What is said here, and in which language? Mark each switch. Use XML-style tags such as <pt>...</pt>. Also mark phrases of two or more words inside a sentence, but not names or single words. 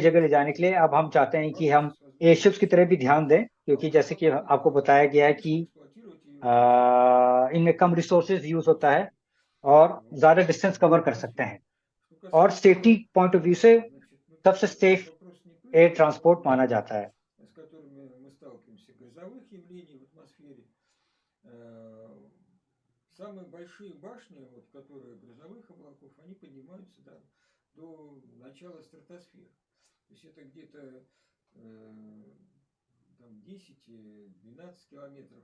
<hi>जगह ले जाने के लिए, अब हम चाहते हैं कि हम एयरशिप्स की तरह भी ध्यान दें, क्योंकि जैसे कि आपको बताया गया है कि इनमें कम</hi> <en>resources use</en> <hi>होता है और ज्यादा</hi> <en>distance cover</en> <hi>कर सकते हैं, और</hi> <en>safety point of view</en> <hi>से सबसे</hi> <en>safe air transport</en> <hi>माना जाता है।</hi> <ru>с которыми мы сталкиваемся, грозовых явлений в атмосфере, самые большие башни, вот, которые грозовых облаков, они поднимаются до начала стратосферы. То есть это где-то там 10-12 километров.</ru>